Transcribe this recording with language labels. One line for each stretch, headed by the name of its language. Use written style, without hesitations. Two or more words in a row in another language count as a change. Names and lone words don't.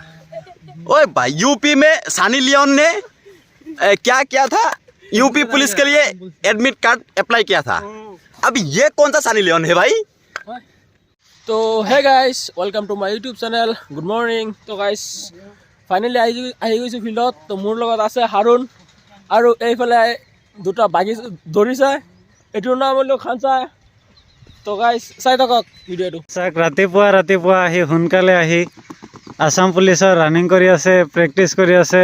Hindi: ओए भाई, यूपी में सनी लियोन ने क्या किया था, यूपी पुलिस के लिए एडमिट कार्ड अप्लाई किया था। अब ये कौन सा सनी लियोन है भाई।
English: तो hey guys, welcome to my YouTube channel. good morning. तो guys finally
Assamese: আহি গৈছোঁ ফিল্ডত। তো মোৰ লগত আছে হাৰুণ আৰু এইফালে দুটা বাগি ধৰিছে, এইটোৰ নাম হ'ল খানচাই। তো গাইস চাই থাকক ভিডিঅ'টো। চাক ৰাতিপুৱা আহি সোনকালে আহি আসাম পুলিচৰ ৰানিং কৰি আছে, প্ৰেক্টিচ কৰি আছে।